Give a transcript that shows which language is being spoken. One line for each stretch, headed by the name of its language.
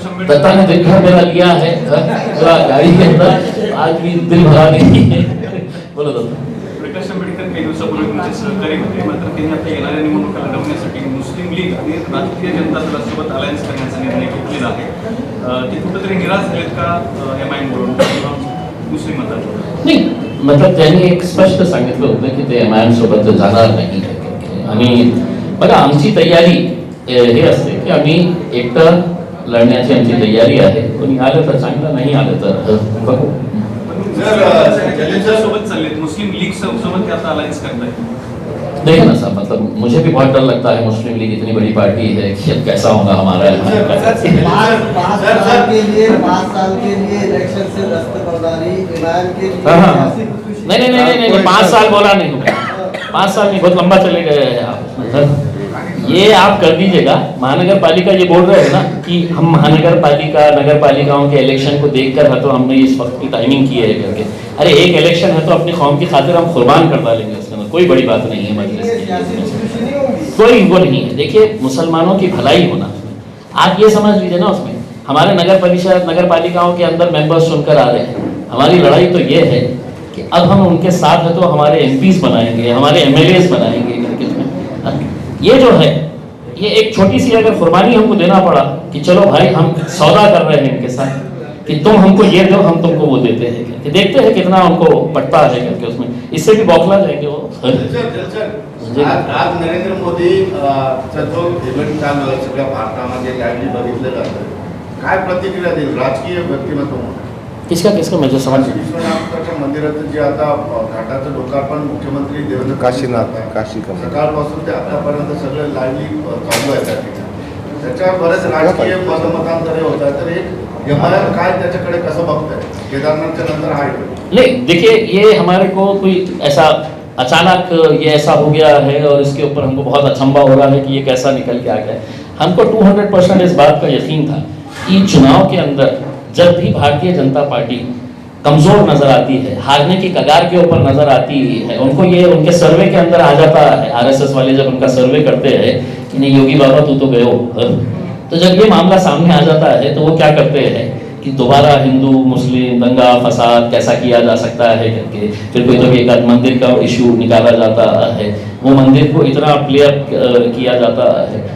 Hindi: दत्ता ने दिन भर मेरा लिया है पूरा गाड़ी के अंदर, आज भी दिल भरा नहीं है। बोलो दत्ता।
Marathi: प्रकाश आंबेडकर काही दिवसापूर्वी तुमचे सहकारी होते, मात्र त्यांनी आता येणाऱ्या निवडणुका लढवण्यासाठी मुस्लिम लीग आणि राष्ट्रीय जनता दलासोबत अलायन्स करण्याचा निर्णय घेतलेला आहे। ते कुठेतरी निराश झालेत का एमआयएम वरून किंवा मुस्लिम मतदार? नाही, मतलब त्यांनी एक स्पष्ट सांगितलं होतं की ते एमआयएम सोबत जाणार नाही आहे। आणि बघा, आमची तयारी हे असते की आम्ही एकटं लढण्याची आमची तयारी आहे। कोणी आलं तर चांगलं, नाही आलं तर बघू। सोबत चाललेत मुस्लिम लीग सोबत आता अलायन्स करताय।
Hindi: देखिए ना साहब, मतलब मुझे भी बहुत डर लगता है, मुस्लिम लीग इतनी बड़ी पार्टी है कि अब कैसा होगा हमारा। 5 साल के लिए इलेक्शन से दस्तबरदारी इमरान के लिए नहीं 5 साल बोला नहीं होगा, 5 साल नहीं, बहुत लंबा चले गए हैं आप। ये आप कर दीजिएगा। महानगर पालिका ये बोल रहे हैं ना कि हम महानगर पालिका नगर पालिकाओं के इलेक्शन को देखकर है तो हमने इस वक्त की टाइमिंग की है करके। अरे एक इलेक्शन है तो अपनी कौम की खातिर हम कुर्बान कर डालेंगे, उसके अंदर कोई बड़ी बात नहीं है। मजलिस कोई वो नहीं है। देखिए, मुसलमानों की भलाई होना, आप ये समझ लीजिए ना, उसमें हमारे नगर परिषद नगर पालिकाओं के अंदर मेंबर्स चुनकर आ रहे हैं। हमारी लड़ाई तो ये है कि अब हम उनके साथ है तो हमारे एमपीज बनाएंगे, हमारे एमएलएज बनाएंगे करके। ये जो है, ये एक छोटी सी अगर कुर्बानी हमको देना पड़ा कि चलो भाई हम सौदा कर रहे हैं इनके साथ कि तुम हमको ये दो, हम तुमको वो देते हैं, कि देखते हैं कितना उनको पटता है करके, उसमें इससे भी बौखला जाएंगे वो।
Marathi: आज नरेंद्र मोदी जो इव्हेंट चालू आहे सगळ्या भारतामध्ये लाईव्हली बघितलं जातं, काय प्रतिक्रिया देईल राजकीय व्यक्तिमत्व म्हणून?
Hindi: किसका किसका म्हणजे समझ
Marathi: विश्वनाथाच्या मंदिराचं जे आता घाटाचं लोकार्पण मुख्यमंत्री देवेंद्र काशीनाथ सकाळपासून ते आतापर्यंत सगळं लाईव्हली चालू आहे त्या ठिकाणी, त्याच्यावर बरेच राजकीय मतमतांतरे होत आहेत, तर एक एमआयएम काय त्याच्याकडे कसं बघताय केदारनाथच्या नंतर हा इव्हेंट?
Hindi: नहीं देखिए, ये हमारे को कोई ऐसा अचानक ये ऐसा हो गया है और इसके ऊपर हमको बहुत अचंभा हो रहा है कि ये कैसा निकल के आ गया है। हमको 200% इस बात का यकीन था कि चुनाव के अंदर जब भी भारतीय जनता पार्टी कमजोर नजर आती है, हारने की कगार के ऊपर नजर आती है, उनको ये उनके सर्वे के अंदर आ जाता है, आरएसएस वाले जब उनका सर्वे करते हैं कि नहीं योगी बाबा तू तो गए हो, तो जब ये मामला सामने आ जाता है तो वो क्या करते हैं कि दोबारा हिंदू मुस्लिम दंगा फसाद कैसा किया जा सकता है करके, फिर कोई तो एक मंदिर का इशू निकाला जाता है, वो मंदिर को इतना प्ले अप किया जाता है।